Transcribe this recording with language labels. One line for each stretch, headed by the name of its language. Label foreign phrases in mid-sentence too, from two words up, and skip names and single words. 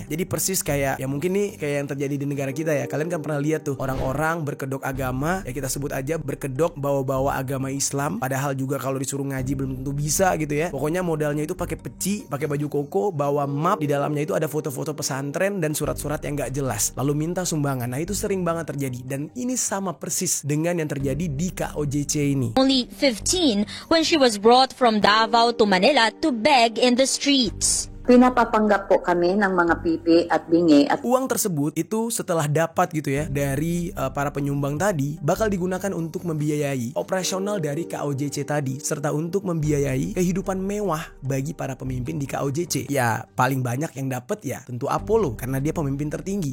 Indonesian: Jadi persis kayak ya mungkin nih kayak yang terjadi di negara kita ya. Kalian kan pernah lihat tuh orang-orang berkedok agama, ya kita sebut aja berkedok bawa-bawa agama Islam, padahal juga kalau disuruh ngaji belum tentu bisa gitu ya. Pokoknya modalnya itu pakai peci, pakai baju koko, bawa map, di dalamnya itu ada foto-foto pesantren dan surat-surat yang gak jelas, lalu minta sumbangan. Nah itu sering banget terjadi dan ini sama persis dengan yang terjadi di KOJC ini.
English: Only 15 when she was brought from Davao to Manila to beg in the streets.
Filipino: Pinapapanggap po kami ng mga pipi at bingi at
Indonesian: uang tersebut itu setelah dapat gitu ya dari para penyumbang tadi bakal digunakan untuk membiayai operasional dari KOJC tadi serta untuk membiayai kehidupan mewah bagi para pemimpin di KOJC. Ya paling banyak yang dapat ya tentu Apollo karena dia pemimpin tertinggi.